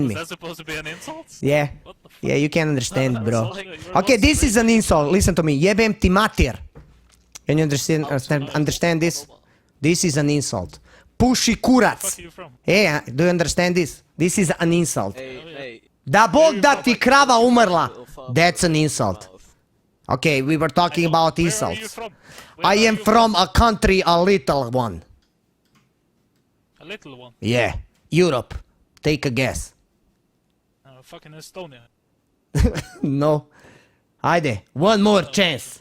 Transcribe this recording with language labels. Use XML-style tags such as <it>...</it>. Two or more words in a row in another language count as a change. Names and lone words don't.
<en>Is me. that supposed to be an insult? Yeah. What the fuck? Yeah, you can't understand, bro. You're Okay, not this is an insult. Listen to me.</en> <sr>Jebem ti mater.</sr> <en>Can you understand Oh, understand this? This is an insult.</en> <sr>Puši kurac.</sr> <en>Where are you from? Hey, do you understand this? This is an insult. Hey, hey.</en> <sr>Da Bog da ti krava umrla.</sr> <en>That's an insult. Okay, we were talking about Where are you insults. from? I am from a country, a little one. A little one. Yeah, Europe. Take a guess. Fucking Estonia. No. Haydi, one more chance.</en>